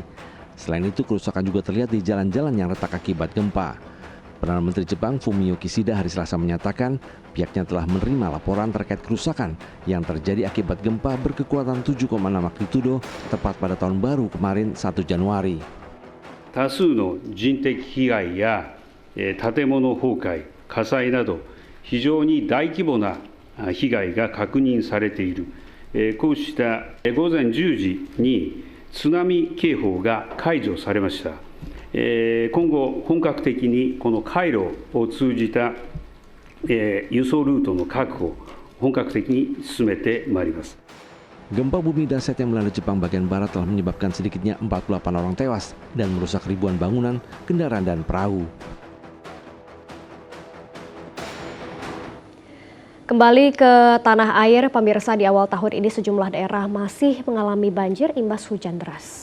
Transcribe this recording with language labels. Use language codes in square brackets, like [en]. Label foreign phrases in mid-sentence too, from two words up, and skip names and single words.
[id] Selain itu, kerusakan juga terlihat di jalan-jalan yang retak akibat gempa. Perdana Menteri Jepang Fumio Kishida hari Selasa menyatakan pihaknya telah menerima laporan terkait kerusakan yang terjadi akibat gempa berkekuatan 7,6 magnitudo tepat pada tahun baru kemarin 1 Januari. [ja] 多数の人的被害や建物崩壊、火災など非常に大規模な被害が確認されている。こうした午前10時に津波警報が解除されました。今後本格的にこの回路を通じた輸送ルートの確保、本格的に進めてまいります。 [id] Gempa bumi dahsyat yang melanda Jepang bagian barat telah menyebabkan sedikitnya 48 orang tewas dan merusak ribuan bangunan, kendaraan, dan perahu. Kembali ke tanah air, pemirsa, di awal tahun ini sejumlah daerah masih mengalami banjir imbas hujan deras.